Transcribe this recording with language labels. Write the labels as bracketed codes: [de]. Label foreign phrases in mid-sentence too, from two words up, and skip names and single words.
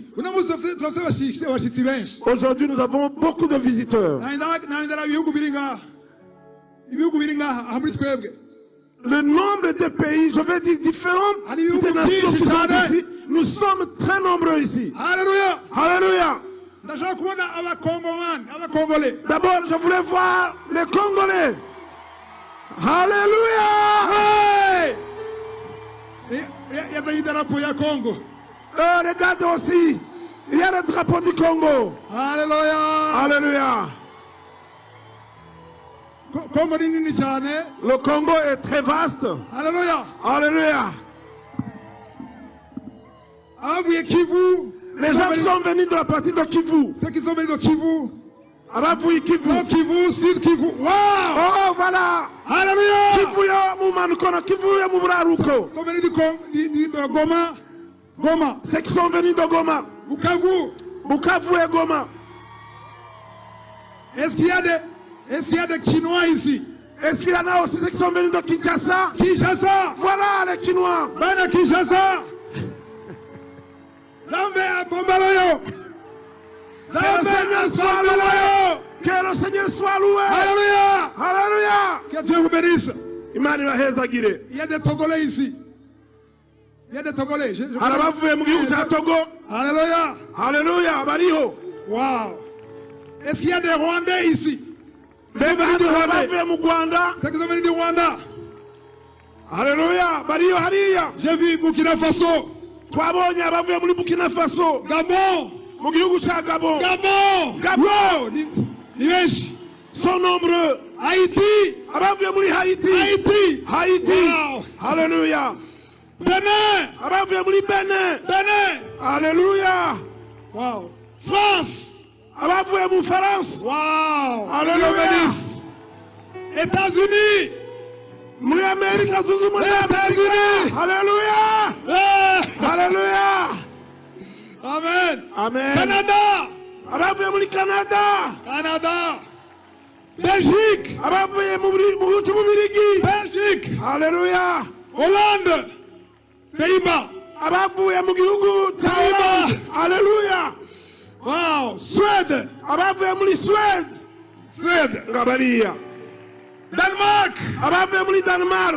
[rn] Uno munsi turafite abashitsi benshi. [fr] Aujourd'hui, nous avons beaucoup de visiteurs. [rn] Nahindara ibihugu biri ngaha. Ibihugu biri ngaha aha muri twebwe. [fr] Le nombre de pays, je vais dire différentes nations qui sont ici, nous sommes très nombreux ici. [rn] Haleluya. [fr] Alléluia. [rn] Ndashaka kubona abakongomani, abakongole. [fr] D'abord, je voulais voir les Congolais. Alléluia. [rn] Yazanye idarapo ya Congo. [fr] Regarde aussi, il y a le drapeau du Congo. [rn] Haleluya. [fr] Alléluia. [rn] Congo ni nini cyane. [fr] Le Congo est très vaste. [rn] Haleluya. [fr] Alléluia. [rn] Avuye Kivu. [fr] Les gens sont venus de la partie de Kivu. Ceux qui sont venus de Kivu. [rn] Abavuye Kivu. [fr] Nord Kivu, Sud Kivu. Wow. Oh, voilà. [rn] Haleluya. Kivu yo mumanuko, Kivu yo muburaruko. [fr] Ils sont venus de Goma. Goma. Ceux qui sont venus de Goma. Bukavu. Bukavu et Goma. Est-ce qu'il y a Est-ce qu'il y a des Quinois ici? Est-ce qu'il y en a aussi ceux qui sont venus de Kinshasa? Kinshasa. Voilà les Quinois. [ln] Bana Kinshasa. Zambe abombaloyo. [fr] Que le Seigneur soit loué. Que le Seigneur soit loué. Alléluia. Alléluia. Que Dieu vous bénisse. [rn] Imani bahezagire. [fr] Il y a des Togolais ici. Il y a des Togolais. [rn] Arabavuye mu gihugu cya Togo. [fr] Alléluia. [rn] Alléluia, bariho. Wow. [fr] Est-ce qu'il y a des Rwandais ici? [rn] Mbega hano abavuye mu Rwanda. [fr] C'est que vous venez du Rwanda. Alléluia, [rn] bariho hariya. [fr] J'ai vu Burkina Faso. [rn] Twabonye abavuye muri Burkina Faso. Gabon. Mu gihugu cya Gabon. Gabon. Gabon. Ni benshi. [fr] Sont nombreux. Haïti. [rn] Abavuye muri Haïti. Haïti. Haïti. Wow. [fr] Alléluia. Benin. [rn] Abavuye muri Benin. Benin. [fr] Alléluia. Wow. France. [rn] Abavuye mu France. Wow. [fr] Alléluia. États-Unis. [rn] Muri Amerika zunze ubumwe za Amerika. [fr] Alléluia. Alléluia. Amen. Amen. Canada. [rn] Abavuye muri Canada. Canada. Belgique. Abavuye mu gihugu cy'Ububirigi. Belgique. [fr] Alléluia. Hollande. Pays-Bas. [rn] Abavuye mu gihugu cya Hollande. [fr] Alléluia. Wow. Suède. [rn] Abavuye muri Suède. Suède. Ngabariya. Danemark. Abavuye muri Denmark.